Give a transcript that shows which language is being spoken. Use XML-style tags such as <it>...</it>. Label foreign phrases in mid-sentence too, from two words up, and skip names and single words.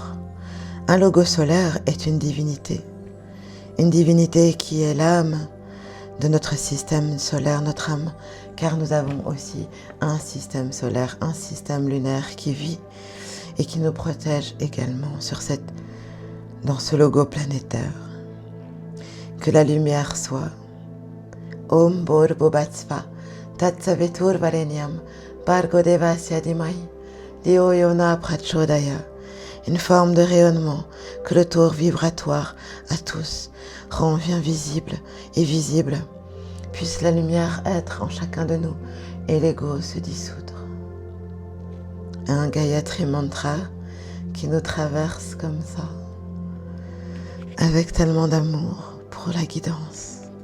<fr>Un logo solaire est une divinité qui est l'âme de notre système solaire, notre âme, car nous avons aussi un système solaire, un système lunaire qui vit et qui nous protège également dans ce logo planétaire. Que la lumière soit</fr> <sa>ॐ भूर्भुवः स्वः तत्सवितुर्वरेण्यं भर्गो देवस्य धीमहि धियो यो नः प्रचोदयात्,</sa> <fr>une forme de rayonnement que le tour vibratoire à tous rend bien visible et visible. Puisse la lumière être en chacun de nous et l'ego se dissoudre. Un Gayatri Mantra qui nous traverse comme ça, avec tellement d'amour pour la guidance.</fr>